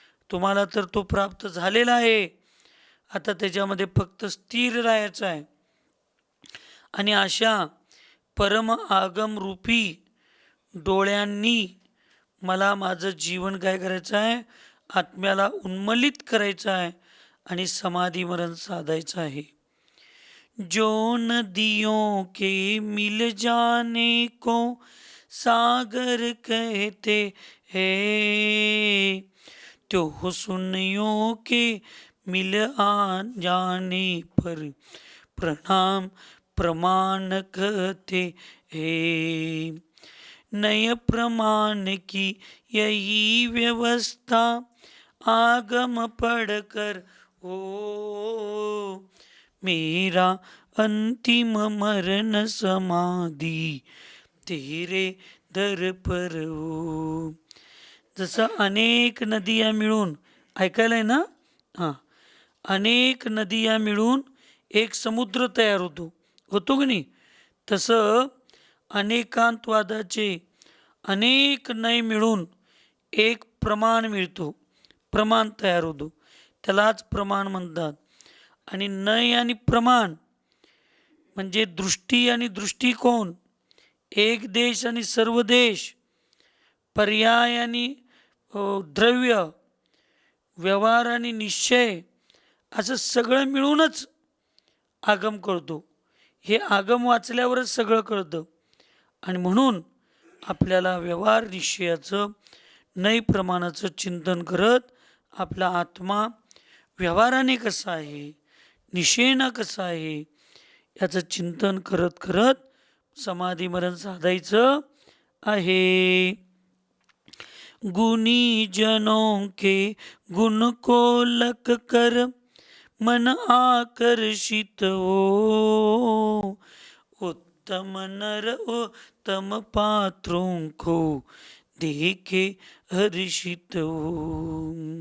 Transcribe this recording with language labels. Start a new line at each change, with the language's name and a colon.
Marathi: तुम्हाला तर तो प्राप्त झालेला आहे. आता त्याच्यामध्ये फक्त स्थिर राहायचं आहे. आणि अशा परम आगम रूपी डोळ्यांनी मला माझं जीवन काय करायचं आहे? आत्म्याला उन्मलित करायचं आहे आणि समाधी मरण साधायचं आहे.
Hindi: जो नदियों के मिल जाने को सागर कहते हैं तो सुनियों के मिल आ जाने पर प्रणाम प्रमाण कहते हैं. नय प्रमाण की यही व्यवस्था आगम पढ़कर हो मेरा अंतिम मरण समाधी तेरे दर पर हो.
Marathi: जसं अनेक नदिया मिळून ऐकायला आहे ना? हां, अनेक नदिया मिळून एक समुद्र तयार होतो की नाही, तसं अनेकांतवादाचे अनेक नय मिळून एक प्रमाण मिळतो, प्रमाण तयार होतो, त्यालाच प्रमाण म्हणतात. आणि नय आणि प्रमाण म्हणजे दृष्टी आणि दृष्टिकोन, एक देश आणि सर्व देश, पर्याय आणि द्रव्य, व्यवहार आणि निश्चय, असं सगळं मिळूनच आगम कळतो. हे आगम वाचल्यावरच सगळं कळतं. आणि म्हणून आपल्याला व्यवहार निश्चयाचं, नय प्रमाणाचं चिंतन करत आपला आत्मा व्यवहाराने कसा आहे, निश्चयेनं कसा आहे, याचं चिंतन करत करत समाधी मरण साधायचं आहे.
Hindi: गुणी जनों के गुण को लख कर मन आकर्षित हो, उत्तम नर उत्तम पात्रों को देखे हर्षित हो.